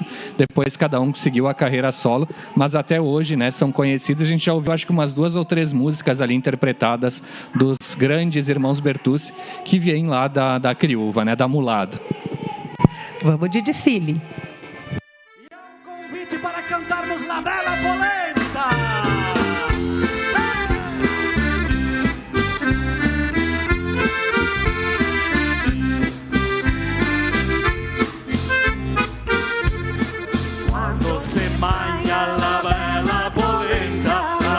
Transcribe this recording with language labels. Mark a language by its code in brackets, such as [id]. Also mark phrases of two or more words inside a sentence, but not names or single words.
[pt] Depois cada um seguiu a carreira solo, mas até hoje, né? São conhecidos. A gente já ouviu, acho que umas 2 ou 3 músicas ali interpretadas dos grandes irmãos Bertucci, que vêm lá da criúva, né, da mulada. Vamos de desfile. E é um convite para cantarmos La Bela Polenta. [it] Quando se mangia la bella polenta,